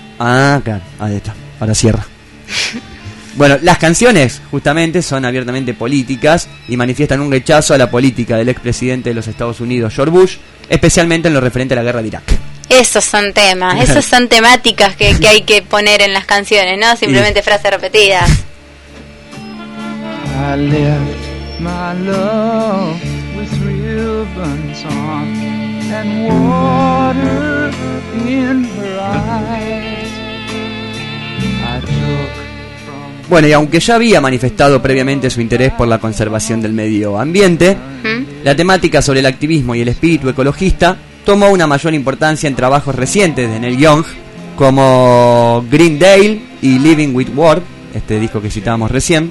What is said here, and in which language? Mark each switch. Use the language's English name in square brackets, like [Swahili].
[Spanish] Ah, claro, ahí está, ahora cierra. Bueno, las canciones justamente son abiertamente políticas y manifiestan un rechazo a la política del expresidente de los Estados Unidos, George Bush, especialmente en lo referente a la guerra de Irak. Esos son temas, esas son temáticas que hay que poner en las canciones, ¿no? Simplemente sí. Frases repetidas. [English] I left my love with ribbons on and water in her eyes. I took from... [Spanish] Bueno, y aunque ya había manifestado previamente su interés por la conservación del medio ambiente, la temática sobre el activismo y el espíritu ecologista tomó una mayor importancia en trabajos recientes de Neil Young, como Green Dale y Living with War, este disco que citábamos recién.